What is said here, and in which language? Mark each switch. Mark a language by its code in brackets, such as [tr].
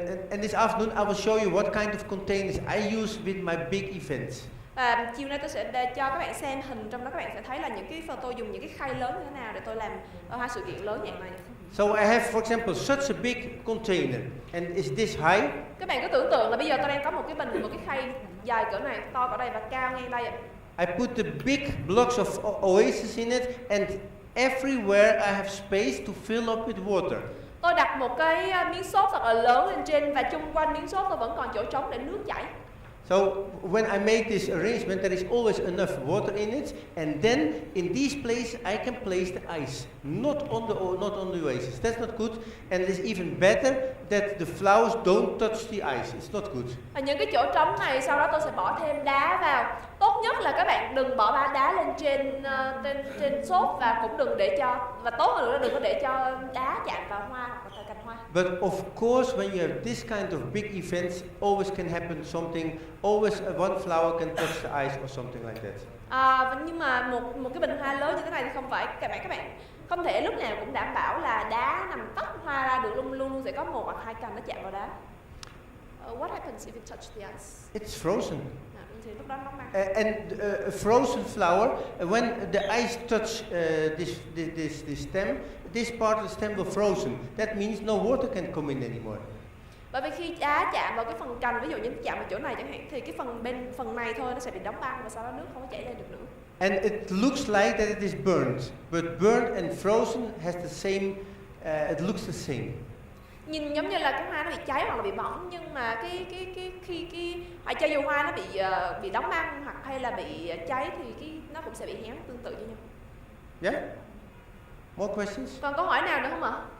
[en] And this afternoon I will show you what kind of containers I use with my big events. [vi] Và chiều nay tôi sẽ cho các bạn xem hình, trong đó các bạn sẽ thấy là những cái tôi dùng những cái khay lớn như thế nào để tôi làm hoa sự kiện lớn dạng này. [en] So I have, for example, such a big container, and is this high? [vi] Các bạn cứ tưởng tượng là bây giờ tôi đang có một cái khay dài cỡ này, to cỡ đây và cao ngang đây ạ. [en] I put the big blocks of oasis in it, and everywhere I have space to fill up with water. [vi] Tôi đặt một cái miếng xốp thật là lớn lên trên, và chung quanh miếng xốp tôi vẫn còn chỗ trống để nước chảy. [en] So when I make this arrangement, there is always enough water in it, and then in these places I can place the ice, not on the oasis. That's not good, and it's even better that the flowers don't touch the ice. It's not good. [vi] Và những cái chỗ trống này sau đó tôi sẽ bỏ thêm đá vào. tốt nhất là các bạn đừng bỏ đá lên trên xốp, và cũng đừng để cho, và tốt hơn nữa là đừng có để cho đá chạm vào hoa hoặc là cành hoa. [en] But of course, when you have this kind of big events, always can happen something. Always one flower can touch the ice or something like that. [vi] Nhưng mà một cái bình hoa lớn như thế này thì không phải các bạn không thể lúc nào cũng đảm bảo là đá nằm tách hoa ra được, luôn sẽ có một hoặc hai cành nó chạm vào đá. [en] What happens if it touches the ice? It's frozen. [vi] Thì lúc đó nó băng. [en] And a frozen flower, when the ice touch this stem, this part of the stem will frozen. That means no water can come in anymore. [vi] Bởi vì khi đá chạm vào cái phần cành, ví dụ như chạm vào chỗ này chẳng hạn, thì cái phần này thôi nó sẽ bị đóng băng và sau đó nước không có chảy lên được nữa. [en] And it looks like that it is burnt, but burnt and frozen has the same. It looks the same. [vi] Nhìn giống như là cái hoa nó bị cháy hoặc là bị bỏng, nhưng mà khi cho dù hoa nó bị đóng băng hoặc hay là bị cháy thì nó cũng sẽ bị héo tương tự như nhau. [en] Yeah. More questions? [vi] Còn câu hỏi nào nữa không ạ?